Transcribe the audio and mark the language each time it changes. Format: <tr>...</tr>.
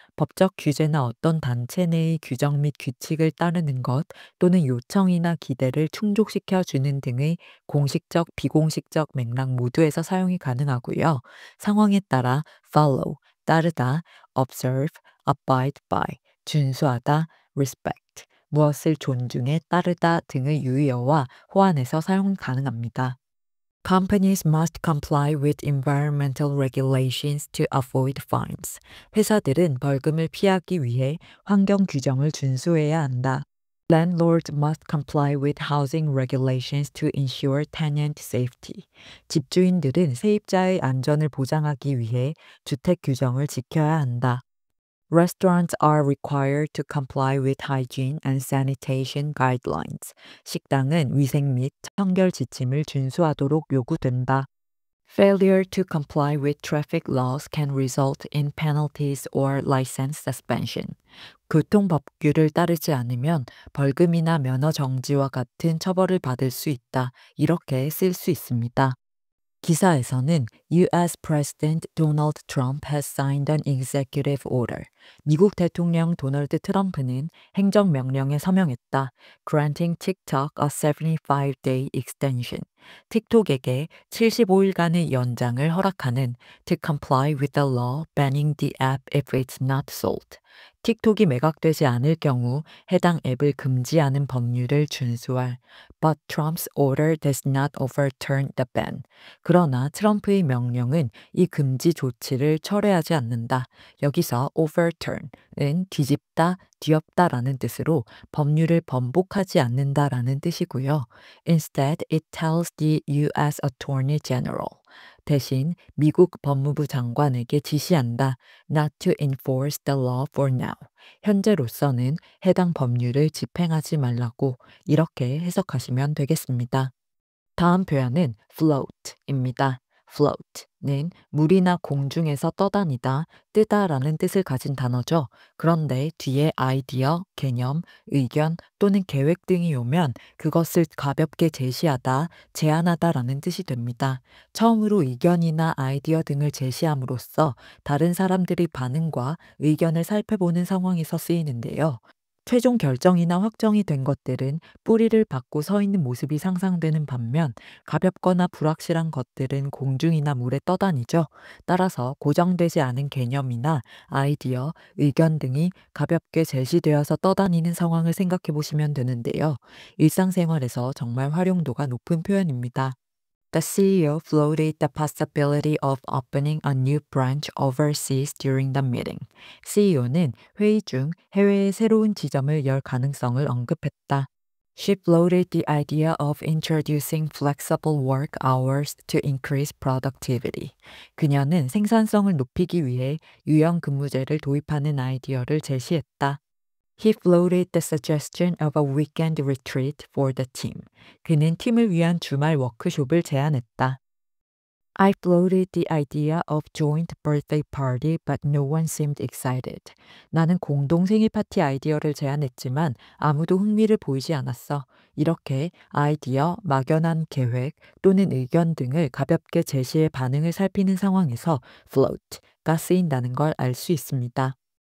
<ko>법적 규제나 어떤 단체 내의 규정 및 규칙을 따르는 것 또는 요청이나 기대를 충족시켜 주는 등의 공식적, 비공식적 맥락 모두에서 사용이 가능하고요. 상황에 따라 follow, 따르다, observe, abide by, 준수하다, respect, 무엇을 존중해 따르다 등의 유의어와 호환해서 사용 가능합니다.</ko> <en>Companies must comply with environmental regulations to avoid fines.</en> <ko>회사들은 벌금을 피하기 위해 환경 규정을 준수해야 한다.</ko> <en>Landlords must comply with housing regulations to ensure tenant safety.</en> <ko>집주인들은 세입자의 안전을 보장하기 위해 주택 규정을 지켜야 한다.</ko> <en>Restaurants are required to comply with hygiene and sanitation guidelines.</en> <ko>식당은 위생 및 청결 지침을 준수하도록 요구된다.</ko> <en>Failure to comply with traffic laws can result in penalties or license suspension.</en> <ko>교통법규를 따르지 않으면 벌금이나 면허 정지와 같은 처벌을 받을 수 있다. 이렇게 쓸 수 있습니다. 기사에서는 U.S.</ko> <en>President Donald Trump has signed an executive order.</en> <ko>미국 대통령 도널드 트럼프는 행정명령에 서명했다.</ko> <en>Granting TikTok a 75-day extension.</en> <ko>틱톡에게 75일간의 연장을 허락하는</ko> <en>to comply with the law banning the app if it's not sold.</en> <ko>틱톡이 매각되지 않을 경우 해당 앱을 금지하는 법률을 준수할.</ko> <en>But Trump's order does not overturn the ban.</en> <ko>그러나 트럼프의 명령은 이 금지 조치를 철회하지 않는다. 여기서 overturn은 뒤집다, 뒤엎다라는 뜻으로 법률을 번복하지 않는다라는 뜻이고요.</ko> <en>Instead, it tells the U.S. Attorney General.</en> <ko>대신 미국 법무부 장관에게 지시한다.</ko> <en>Not to enforce the law for now.</en> <ko>현재로서는 해당 법률을 집행하지 말라고 이렇게 해석하시면 되겠습니다. 다음 표현은 float입니다. float는 물이나 공중에서 떠다니다, 뜨다라는 뜻을 가진 단어죠. 그런데 뒤에 아이디어, 개념, 의견 또는 계획 등이 오면 그것을 가볍게 제시하다, 제안하다라는 뜻이 됩니다. 처음으로 의견이나 아이디어 등을 제시함으로써 다른 사람들의 반응과 의견을 살펴보는 상황에서 쓰이는데요. 최종 결정이나 확정이 된 것들은 뿌리를 받고 서 있는 모습이 상상되는 반면 가볍거나 불확실한 것들은 공중이나 물에 떠다니죠. 따라서 고정되지 않은 개념이나 아이디어, 의견 등이 가볍게 제시되어서 떠다니는 상황을 생각해 보시면 되는데요. 일상생활에서 정말 활용도가 높은 표현입니다.</ko> <en>The CEO floated the possibility of opening a new branch overseas during the meeting.</en> <ko>CEO는 회의 중 해외에 새로운 지점을 열 가능성을 언급했다.</ko> <en>She floated the idea of introducing flexible work hours to increase productivity.</en> <ko>그녀는 생산성을 높이기 위해 유연 근무제를 도입하는 아이디어를 제시했다.</ko> <en>He floated the suggestion of a weekend retreat for the team.</en> <ko>그는 팀을 위한 주말 워크숍을 제안했다.</ko> <en>I floated the idea of joint birthday party, but no one seemed excited.</en> <ko>나는 공동 생일 파티 아이디어를 제안했지만 아무도 흥미를 보이지 않았어. 이렇게 아이디어, 막연한 계획 또는 의견 등을 가볍게 제시해 반응을 살피는 상황에서 float가 쓰인다는 걸 알 수 있습니다.</ko>